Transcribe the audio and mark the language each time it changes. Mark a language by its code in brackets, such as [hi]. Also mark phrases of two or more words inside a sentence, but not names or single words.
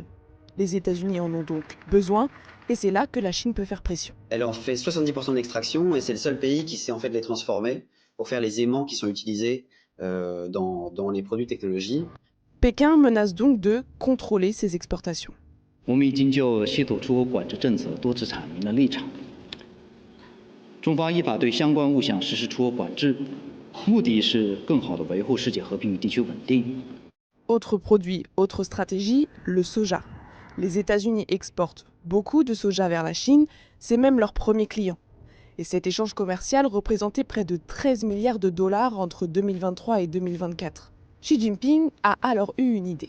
[fr] Les États-Unis en ont donc besoin, et c'est là que la Chine peut faire pression. Elle en fait 70% d'extraction, et c'est le seul pays qui sait en fait les transformer pour faire les aimants qui sont utilisés dans les produits technologiques. Pékin menace donc de contrôler ses exportations. [zh] 我们已经就稀土出口管制政策多次阐明了立场。中方依法对相关物项实施出口管制，目的是更好地维护世界和平与地区稳定。 [fr] Autre produit, autre stratégie, le soja. Les États-Unis exportent beaucoup de soja vers la Chine, c'est même leur premier client. Et cet échange commercial représentait près de 13 milliards de dollars entre 2023 et 2024. Xi Jinping a alors eu une idée.